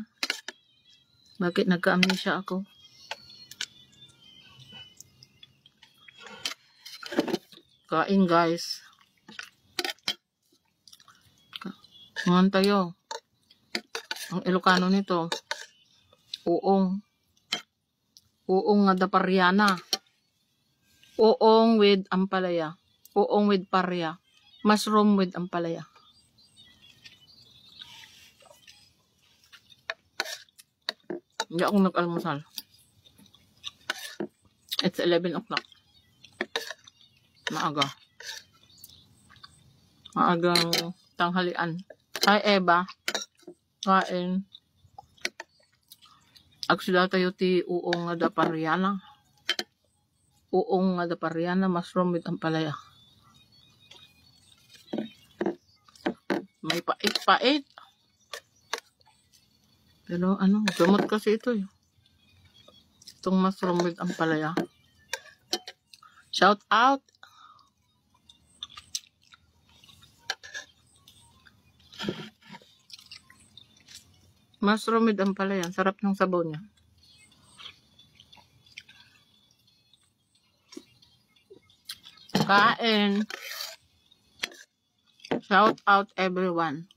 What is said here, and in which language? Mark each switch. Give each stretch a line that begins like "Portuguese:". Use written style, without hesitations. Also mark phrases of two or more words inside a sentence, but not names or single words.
Filipino: Bakit nagka-amnesia ako? Kain guys. Ngayon tayo. Ang Ilocano nito.
Iloko: Uong. Uong nga da paryana. Uong with ampalaya. Uong with parya.
English: Mushroom with
Iloko: ampalaya.
Filipino: Hindi ako nag-almusal.
English: It's 11 o'clock. Maaga.
Filipino: Maagang tanghalian. Hi, Eva. Kain.
Iloko: Agsida tayo ti uong nga da paryana. Uong nga da paryana.
English: Mushroom with ampalaya.
Filipino: May pait-pait. Pero ano, gamot kasi ito eh. Itong
English: mushroom with
Filipino: ampalaya.
English: Shout out! Mushroom with
Filipino: ampalaya. Sarap ng sabaw niya. Kain!
English: Shout out everyone.